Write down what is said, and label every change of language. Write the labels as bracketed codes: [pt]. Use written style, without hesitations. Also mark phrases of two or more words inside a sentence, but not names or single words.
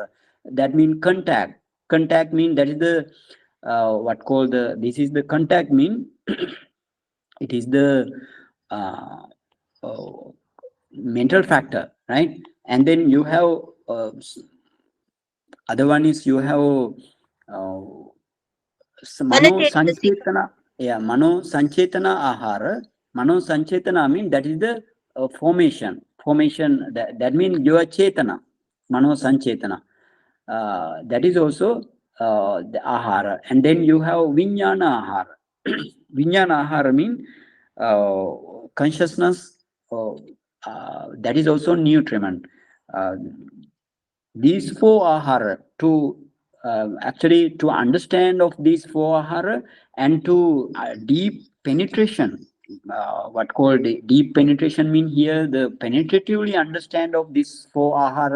[en] That means contact mean that is the what called the this is the contact mean it is the uh, uh, mental factor, right? And then you have other one is you have uh, mano Manachetasika. sanchetana. [pi] Yeah, mano sanchetana ahara. Mano sanchetana [en] mean that is the formation that means your chetana. [pi] Mano sanchetana, [en] that is also the ahara. And then you have [pi] vinyana ahara. Vinyana ahara [en] mean consciousness, that is also nutriment. uh, these four ahara to actually to understand of these four ahara and to deep penetration, what called deep penetration mean here the penetratively understand of these four ahara.